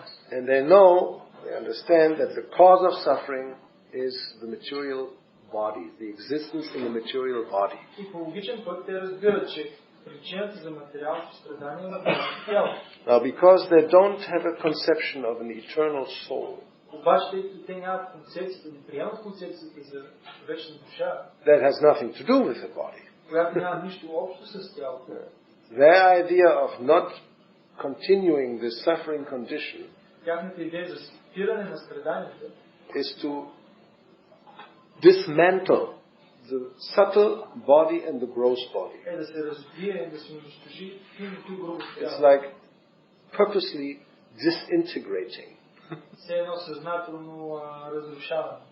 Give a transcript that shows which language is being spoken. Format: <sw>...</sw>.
<en>And they understand that the cause of suffering is the material body, the existence in the material body.</en> <bg>И по логичен път те разбират, че причината за материалното страдание е материалното тяло.</bg> <en>Now, because they don't have a conception of an eternal soul,</en> <bg>обаче, тъй като те нямат концепцията, не приемат концепцията за вечна душа,</bg> <en>that has nothing to do with the body.</en> <bg>която няма нищо общо с тялото.</bg> <en>Their idea of not continuing this suffering condition</en> <bg>тяхната идея за спиране на страданията</bg> <en>is to dismantle the subtle body and the gross body.</en> <bg>е да се разбие, да се унищожи финното и грубо тяло.</bg> <en>It's like purposely disintegrating.</en> <bg>Все едно съзнателно разрушаване.</bg>